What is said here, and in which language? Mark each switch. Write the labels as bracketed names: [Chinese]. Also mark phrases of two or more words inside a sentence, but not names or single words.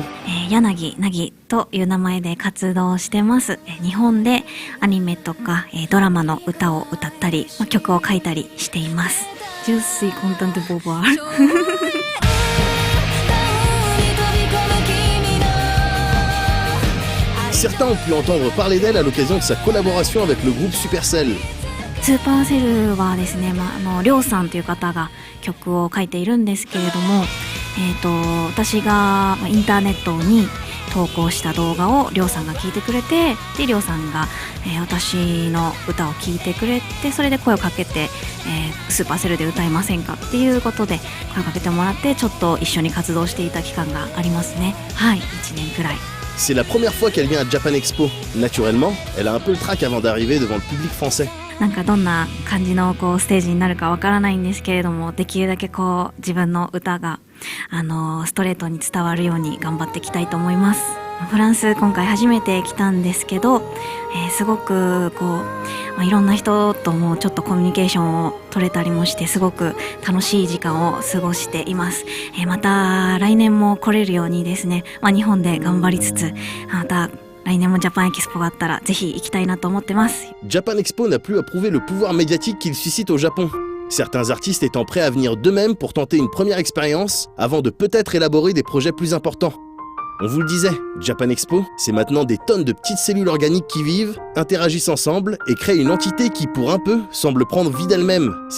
[Japanese] Yanagi Nagi という名前で活動してます。日本でアニメとかドラマの歌を歌ったり、曲を書いたりしています。 [French] Je suis contente de vous voir. Certains ont pu entendre parler d'elle à l'occasion de sa collaboration avec le groupe Supercell. [Japanese] スーパーセルはですね、りょうさんという方が曲を書いているんですけれども、私がインターネットに投稿した動画をりょうさんが聞いてくれて、でりょうさんが、私の歌を聞いてくれて、それで声をかけて、スーパーセルで歌いませんかっていうことで声をかけてもらって、ちょっと一緒に活動していた期間がありますね。はい、1年くらい。 [French] C'est la première fois qu'elle vient à Japan Expo. Naturellement, elle a un peu le trac avant d'arriver devant le public français. [Japanese] なんかどんな感じのステージになるかわからないんですけれども、できるだけ自分の歌がストレートに伝わるように頑張っていきたいと思います。フランス今回初めて来たんですけど、すごくいろんな人ともちょっとコミュニケーションを取れたりもして、すごく楽しい時間を過ごしています。また来年も来れるようにですね、日本で頑張りつつ、また来年もジャパンエキスポがあったらぜひ行きたいなと思ってます。 [French] Japan Expo n'a plus à prouver le pouvoir médiatique qu'il suscite au Japon. certains artistes étant prêts à venir d'eux-mêmes pour tenter une première expérience avant de peut-être élaborer des projets plus importants. On vous le disait, Japan Expo, c'est maintenant des tonnes de petites cellules organiques qui vivent, interagissent ensemble et créent une entité qui, pour un peu, semble prendre vie d'elle-même.